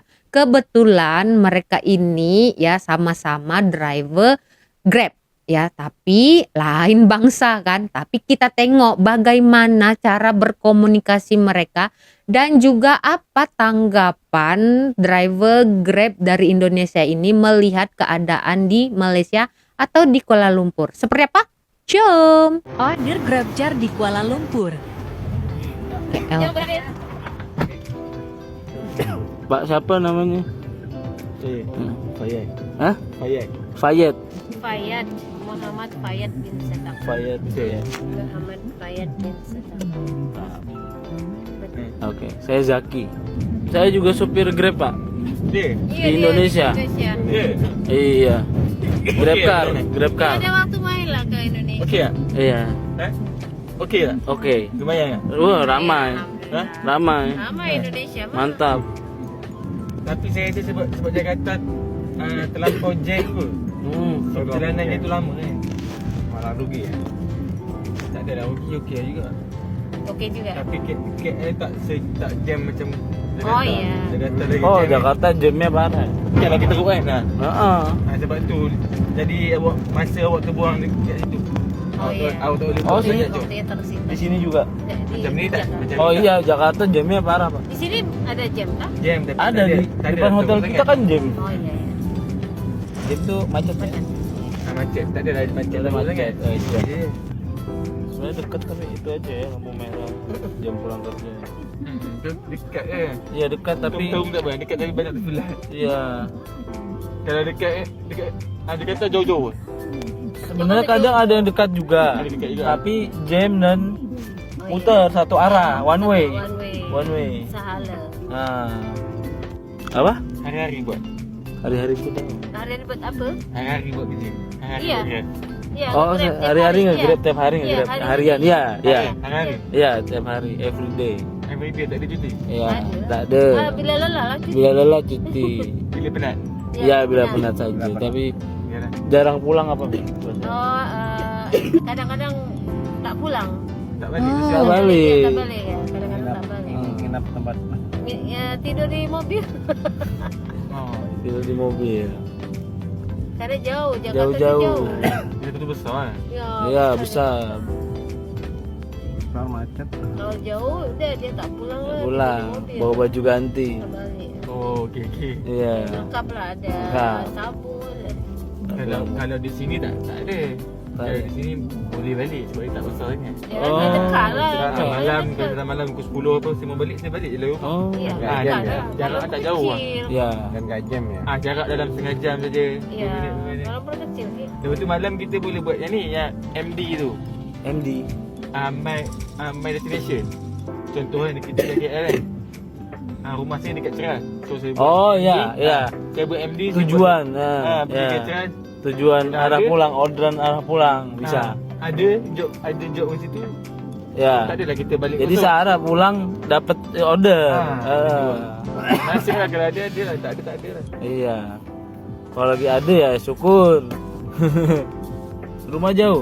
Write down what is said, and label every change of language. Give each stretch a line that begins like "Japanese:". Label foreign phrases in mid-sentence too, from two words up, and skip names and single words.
Malay: Kebetulan mereka ini ya sama-sama driver Grab. Ya, tapi lain bangsa kan. Tapi kita tengok bagaimana cara berkomunikasi mereka dan juga apa tanggapan kapan driver Grab dari Indonesia ini melihat keadaan di Malaysia atau di Kuala Lumpur. Seperti apa? Jom. Order GrabJar di Kuala Lumpur. KL.
Indonesian: Pak siapa namanya?
Malay: Fayed. Hah? Fayed. Fayed. Fayad Muhammad Fayad bin Sadaq. Fayed. Betul. Muhammad Fayad bin Sadaq.
Indonesian: Oke, saya Zaki. Saya juga supir Grab, Pak.
Malay: Dia.
Indonesian: Di Indonesia. Indonesia. Dia. Iya. Grab car, Grab car. Ada waktu main lah ke Indonesia.
Malay: Okey tak?
Indonesian: Iya.
Malay: Okey tak?
Indonesian: Oke.
Malay: Lumayan tak?
Indonesian: Wah, ramai. Hah? Ramai. Ramai Indonesia mah. Mantap.
Malay: Tapi saya rasa sebab Jakarta terlampau jam ke. Perjalanannya tu lama kan. Malah rugi ya. Tak adalah okey juga. Okey juga. Tapi KL tak jam macam
Indonesian: Oh, iya.
Malay: Jakarta lagi
Indonesian: Oh,
Malay: jam.
Indonesian: Jakarta jamnya parah.
Malay: Kan lagi teruk kan. Heeh. Sebab tu jadi masa awak terbuang dekat situ.
Indonesian: Oh, iya.
Malay: Awak tak boleh
Indonesian: Oh,
Malay: buat
Indonesian: sini.
Malay: banyak job. Dia tersimpan.
Indonesian: Di sini juga.
Malay: Macam ni tak? Macam
Indonesian: Oh
Malay: ni tak?
Indonesian: iya, Jakarta jamnya parah, Pak.
Malay: Di sini ada jam tak? Jam tapi Ada tak di tak depan hotel teruk kita sangat. kan jam. Oh iya.
Indonesian: Jam tuh macet ya. Macet. Tak ada macet. Ada teruk macet. sangat. Oh, iya. Ya. Sebenarnya dekat tapi itu aja ya lampu merah jam pulang kerja.
Malay: Dekat je.
Indonesian: Iya dekat tapi
Malay: Tahu tak bang?
Indonesian: Dekat dari banyak terselat. iya
Malay: Kalau dekat dia kata jauh-jauh.
Indonesian: sebenarnya kadang ada yang dekat juga.
Malay: Ada dekat juga.
Indonesian: Tapi jam dan muter satu arah
English: one way. One way. One way.
Malay: Sahala. Nah. Apa? Hari-hari buat. Hari-hari kita. Harian buat apa? Hari-hari buat kerja. Hari-hari
Indonesian: Iya.
Malay: buat kerja.
Indonesian: Ya, Oh, Grab tiap hari-hari iya. nge-grab tiap hari Iya, nge-grab hari- harian. Iya, iya. Hari-hari. Iya, tiap hari
English: every day. Every day
Malay: tak ada cuti. Iya, Ada. tak ada. Bila lelah lah cuti. Bila lelah cuti. Bila penat. Iya, bila penat saja. Tapi Yalah. jarang pulang apa?
Indonesian: Oh, kadang-kadang tak pulang.
Malay: Tak balik. Oh. Tak balik. Tak balik ya. Kadang-kadang tak balik.
Indonesian: Nginap tempat Ya, tidur di mobil. Oh. tidur di mobil. Karena jauh, Jakarta tu Jauh-jauh. jauh.
Malay: Dia betul besar.
Indonesian: Ya, Iya, besar.
Malay: kalau jauh, dia tak pulang lah. Pulang,
Indonesian: tidur di mobil. bawa baju ganti.
Malay: Tak balik. Oh, okey. Iya. Lengkap lah ada Lengkap. sabun. Kalau di sini tak ada. Tak Kalau ada. di sini boleh balik sebab dia tak besar sangat. Ya, Oh. dekat lah. Malam Dekat. kalau malam pukul 10 apa saya mau balik saya balik je lah rumah. Oh. Ya, Ah, dekat jarak- lah. jarak Walaupun tak jauh lah. kecil. Ya.
Indonesian: Dan gak jam ya. Jarak dalam setengah jam saja. Ya,
Malay: 2 minit. walaupun kecil ni. Lepas tu malam kita boleh buat yang ni, yang MD tu. MD.
English: My destination.
Malay: Contohnya kita dekat KL kan. Rumah saya dekat Ceras. So saya buat Oh, MD. ya, ya. Saya buat MD.
Indonesian: Tujuan. Pergi Ya. ke Ceras. Tujuan Dah arah ada. pulang, orderan arah pulang bisa. Ada job di situ. Ya.
Malay: Tak adalah kita balik
Indonesian: Jadi kosong. searah pulang dapat order.
Malay: Nasib lah kalau ada lah. Tak ada lah. Iya.
Indonesian: Kalau lagi ada ya syukur. Rumah jauh,